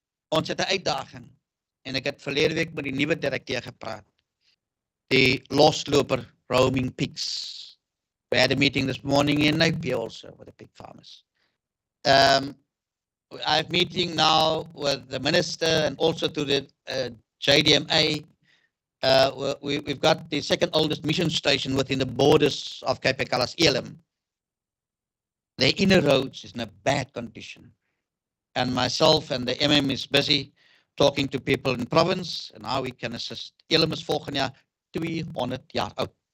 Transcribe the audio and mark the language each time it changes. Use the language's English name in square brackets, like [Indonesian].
[Afrikaans] Ons het 'n uitdaging en ek het verlede week met die nuwe direkteur gepraat. Die losloper [English] roaming pigs. We had a meeting this morning in Napier also with the pig farmers. I have meeting now with the minister and also to the JDMA. We've got the second oldest mission station within the borders of Cape Agulhas, Elim. The inner roads is in a bad condition. And myself and the MM is busy talking to people in province and how we can assist. [Afrikaans] Elim is volgende jaar 200 jaar oud.